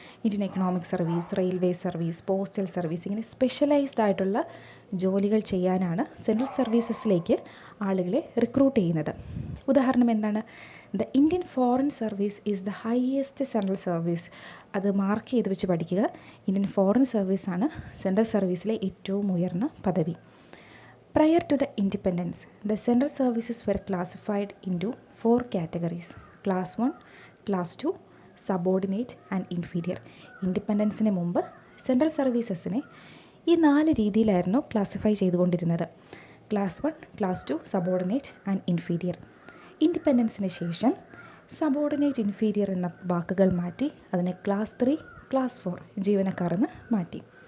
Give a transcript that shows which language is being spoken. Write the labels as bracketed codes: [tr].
[ml] Indian economic service, railway service, postal service, ഇങ്ങനെ specialised ആയിട്ടുള്ള ജോലികൾ ചെയ്യാനാണ് സെൻട്രൽ സർവീസസിലേക്ക് ആളുകളെ റിക്രൂട്ട് ചെയ്യുന്നത്. ഉദാഹരണം എന്താണ്? [en] The Indian foreign service is the highest central service. [ml] അത് മാർക്ക് ചെയ്ത് വെച്ച് പഠിക്കുക. ഇന്ത്യൻ ഫോറിൻ സർവീസാണ് സെൻട്രൽ സർവീസിലെ ഏറ്റവും ഉയർന്ന പദവി. [en] Prior to the independence, the central services were classified into 4 categories: Class 1, Class 2, Subordinate and Inferior. [ml] ഇൻഡിപെൻഡൻസിന് മുമ്പ് സെൻട്രൽ സർവീസസിനെ ഈ 4 രീതിയിലായിരുന്നു ക്ലാസിഫൈ ചെയ്തുകൊണ്ടിരുന്നത്: class 1, class 2, subordinate and inferior. ഇൻഡിപെൻഡൻസിന് ശേഷം സബോർഡിനേറ്റ്, ഇൻഫീരിയർ എന്ന വാക്കുകൾ മാറ്റി അതിനെ ക്ലാസ് 3, ക്ലാസ് 4 ജീവനക്കാർ എന്ന് മാറ്റി.